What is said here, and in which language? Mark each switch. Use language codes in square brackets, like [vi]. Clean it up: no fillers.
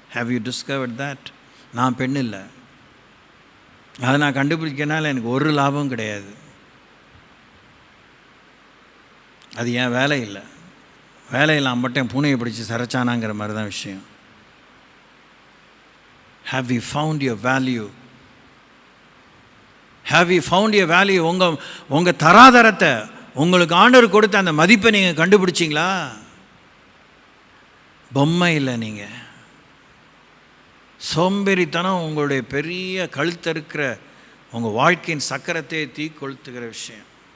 [en] Have you discovered that? [ta] நான் பெண் இல்லை, அதை நான் கண்டுபிடிக்கனால எனக்கு ஒரு லாபம் கிடையாது. அது ஏன் வேலை இல்லை. வேலையில் மட்டும் பூனையை பிடிச்சி சரைச்சானாங்கிற மாதிரி தான் விஷயம். [en] Have you found your value? Have you found your value? [ta] உங்கள் தராதரத்தை, உங்களுக்கு ஆண்டவர் கொடுத்த அந்த மதிப்பை நீங்கள் கண்டுபிடிச்சிங்களா? பொம்மை இல்லை நீங்கள். சோம்பேறித்தனம் உங்களுடைய பெரிய கழுத்தறுக்கிற, உங்கள் வாழ்க்கையின் சக்கரத்தை தீ கொளுத்துகிற விஷயம்.